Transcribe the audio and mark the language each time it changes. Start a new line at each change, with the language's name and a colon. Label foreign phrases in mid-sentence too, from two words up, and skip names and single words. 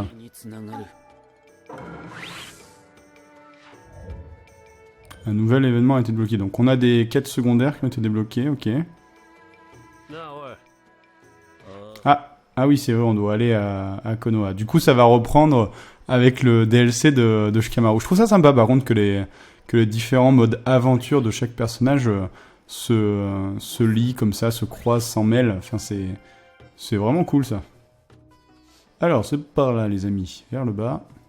Japanese: につながる。
French: Un nouvel événement a été débloqué. Donc on a des quêtes secondaires qui ont été débloquées, ok.
Japanese: なあおい。
French: Ah oui, c'est vrai, on doit aller à Konoha. Du coup, ça va reprendre avec le DLC de Shikamaru. Je trouve ça sympa par contre que les différents modes aventure de chaque personnage se lient comme ça, se croisent, s'en mêlent. Enfin, c'est vraiment cool ça. Alors, c'est par là, les amis, vers le bas.